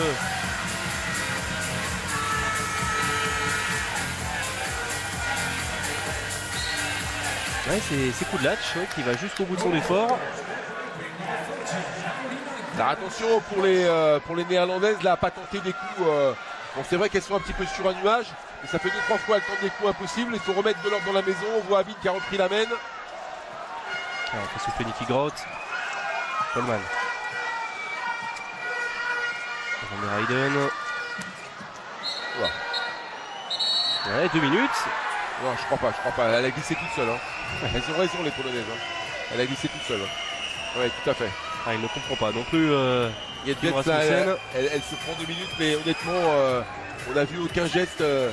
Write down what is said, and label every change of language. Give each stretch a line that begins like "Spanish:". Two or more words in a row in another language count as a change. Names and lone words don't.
French: Ouais, c'est Kudlacz qui va juste au bout de son effort. Alors attention pour les Néerlandaises, là, à pas tenter des coups. Bon, c'est vrai qu'elles sont un petit peu sur un nuage, mais ça fait 2-3 fois elles tentent des coups impossibles. Il faut remettre de l'ordre dans la maison. On voit Abid qui a repris la main. Alors, on fait souffler Nicky Groth. Solman. Van der Heyden. Ouais, 2 minutes. Non, je crois pas. Elle a glissé toute seule. Hein. Elles ont raison, les Polonaises. Hein. Elle a glissé toute seule. Oui, tout à fait. Ah, il ne comprend pas non plus. Il y a de là, elle se prend 2 minutes, mais honnêtement, on n'a vu aucun geste.